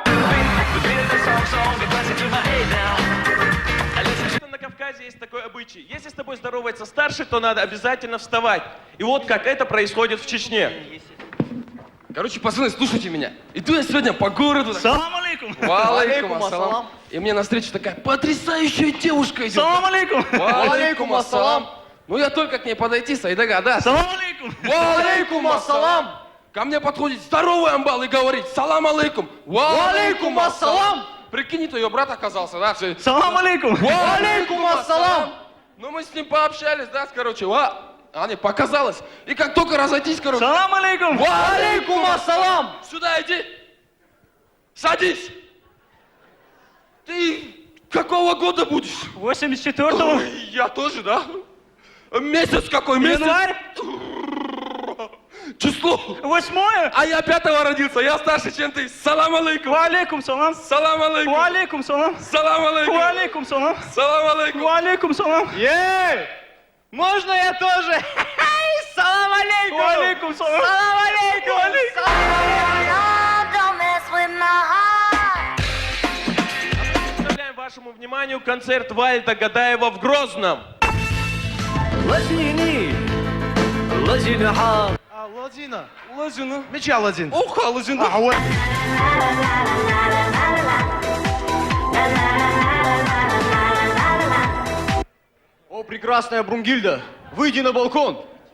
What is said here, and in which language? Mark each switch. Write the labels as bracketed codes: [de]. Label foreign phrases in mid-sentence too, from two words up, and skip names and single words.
[ru] На Кавказе есть такой обычай. Если с тобой здоровается старший, то надо обязательно вставать. И вот как это происходит в Чечне. Короче, пацаны, слушайте меня. Иду я сегодня по городу. [ar] سلام عليكم. وعليكم السلام. [ru] И мне навстречу такая потрясающая девушка идет. [ar] سلام عليكم. وعليكم السلام. [ru] Ну я только к ней подойти, Сайдага, [ar] سلام عليكم. وعليكم السلام. [ru] Ко мне подходит здоровый амбал и говорит: [ar] سلام عليكم. وعليكم السلام. [ru] Прикинь, то ее брат оказался, да? [ar] سلام عليكم. وعليكم السلام. [ru] Ну мы с ним пообщались, да, короче, а не, показалось. И как только разойтись, короче... [ar] سلام عليكم. وعليكم السلام. [ru] Сюда иди. Садись. Ты какого года будешь? 84-го. Ой, я тоже, да? Месяц какой? Месяц? Январь. Число? 8-е. А я 5-го родился, я старше, чем ты. [ar] سلام عليكم. وعليكم سلام. سلام عليكم. وعليكم سلام. سلام عليكم. وعليكم سلام. سلام عليكم. وعليكم سلام. [ru] Ей! Можно я тоже? [ar] سلام عليكم! وعليكم سلام. سلام عليكم! [en] Don't mess with my heart. [ru] Представляем вашему вниманию концерт Вальда Гадаева в Грозном. [ce] Ладина. Ладина. Меча Ладин. Ух, Ладина. [ru] О, прекрасная Брунгильда, выйди на балкон.